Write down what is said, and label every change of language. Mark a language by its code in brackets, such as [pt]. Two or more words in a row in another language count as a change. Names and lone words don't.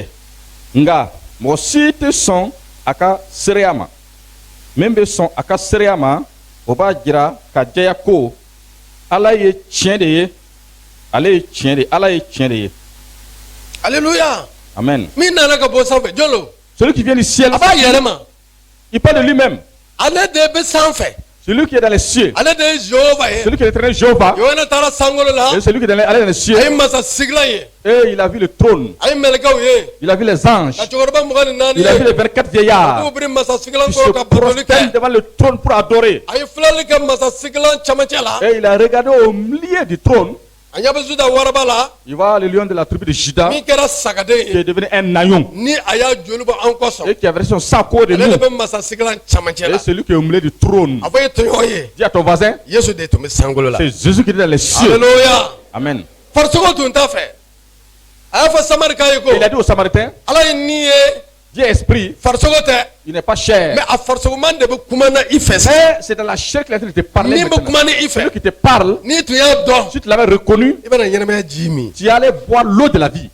[bm] Nga mɔgɔ si tɛ sɔn a ka seereya ma. Min bɛ sɔn a ka seereya ma, o b'a jira ka jɛya ko Ala ye tiɲɛ de ye, ale ye tiɲɛ de ye, Ala ye tiɲɛ de ye. alléluia. Amen. min nana ka bɔ sanfɛ jɔn lo. [fr] Celui qui vient du ciel, [bm] a b'a yɛrɛ ma. [fr] il parle de lui-même. [bm] ale de bɛ sanfɛ. [fr] Celui qui est dans les cieux, [bm] ale de ye jehova ye. [fr] celui qui est l'éternel Jéhovah, [bm] yohana taara sankolo la. [fr] et celui qui est allé dans les cieux, [bm] a ye masa sigilan ye. [fr] et il a vu le trône, [bm] a ye mɛlɛkɛw ye. [fr] il a vu les anges, [bm] ka cɛkɔrɔba 24 [fr] il a vu [bm] ye. [fr] les 24 vieillards [bm] k'u biri masa sigilan [fr] qui se [bm] kɔrɔ ka batoli [fr] prosternent [bm] kɛ. [fr] devant le trône pour adorer. [bm] a ye filali kɛ masa sigilan cɛmancɛ la. [fr] Et il a regardé au milieu du trône, [bm] a ɲɛ bɛ juda waraba la. [fr] il voit le lion de la tribu de Juda, [bm] min kɛra sagaden [fr] qui [bm] ye. [fr] est devenu un naillon, [bm] ni a y'a joli bɔ an kɔsɔn. [fr] et qui a versé son sang à cause de [bm] ale de [fr] nous. [bm] bɛ masa sigilan cɛmancɛ [fr] Et [bm] la. [fr] celui qui est au milieu du trône, [bm] a fɔ e tɔɲɔgɔn ye. [fr] dis à ton voisin, [bm] yesu de tun bɛ sankolo la. [fr] c'est Jésus qui est dans les cieux. [bm] alléluia. Amen. farisogo tun t'a fɛ. [fr] Il a dit aux Samaritains, Dieu est esprit, il n'est pas chair. Mais c'est dans la chair qu'il a été parlé. Celui qui te parle, si tu l'avais reconnu, tu allais boire l'eau de la vie.